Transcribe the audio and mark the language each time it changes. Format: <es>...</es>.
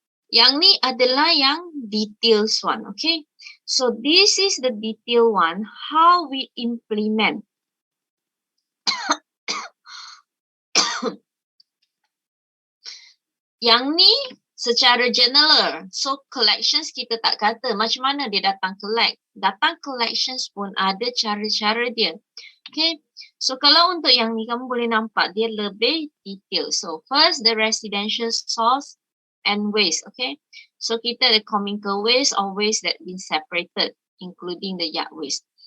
<ms>Yang ni adalah yang details one. Okay.</ms> <en>So this is the detail one, how we implement.</en> <ms>Yang ni secara general. So collections kita tak kata macam mana dia datang collect. Datang collections pun ada cara-cara dia. Okay. So kalau untuk yang ni kamu boleh nampak dia lebih detail.</ms> <en>So first the residential source and waste. Okay.</en> <ms>So kita ada</ms> <en>communal waste or waste that been separated including the yard waste.</en>